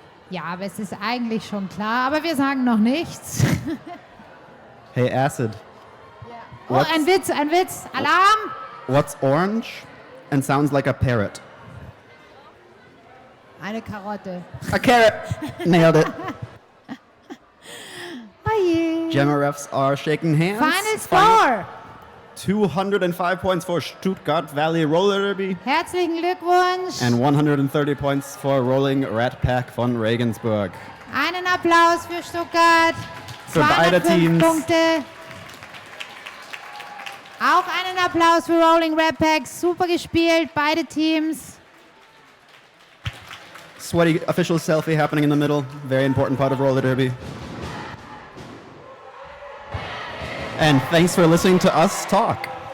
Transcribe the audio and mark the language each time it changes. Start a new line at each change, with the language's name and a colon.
German: Ja, aber es ist eigentlich schon klar, aber wir sagen noch nichts.
English: Hey, Acid.
German: Oh, ein Witz, ein Witz. Alarm!
English: What's orange and sounds like a parrot?
German: Eine Karotte.
English: A carrot! Nailed it.
German: Oje.
English: Jammer refs are shaking hands. Final score. 205 points for Stuttgart Valley Roller Derby.
German: Herzlichen Glückwunsch.
English: And 130 points for Rolling Rat Pack von Regensburg.
German: Einen Applaus für Stuttgart. Für beide 205 Teams. Punkte. Auch einen Applaus für Rolling Red Packs. Super gespielt, beide Teams.
English: Sweaty official selfie happening in the middle. Very important part of roller derby. And thanks for listening to us talk.